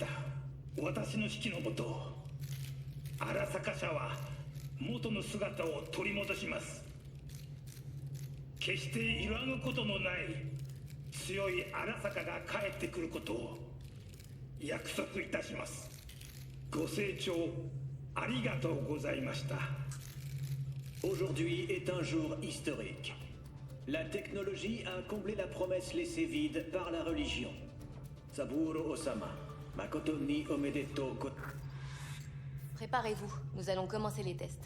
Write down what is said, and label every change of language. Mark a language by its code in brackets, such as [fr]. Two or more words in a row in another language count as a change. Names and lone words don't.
[ja] 私の指揮のもと、荒坂社は元の姿を取り戻します。決して揺らぐことのない強い荒坂が帰ってくることを約束いたします。ご清聴ありがとうございました。 [fr] Aujourd'hui est un jour historique. La technologie a comblé la promesse laissée vide par la religion. [ja] 三郎様、誠におめでとう [fr] Préparez-vous, nous allons commencer les tests.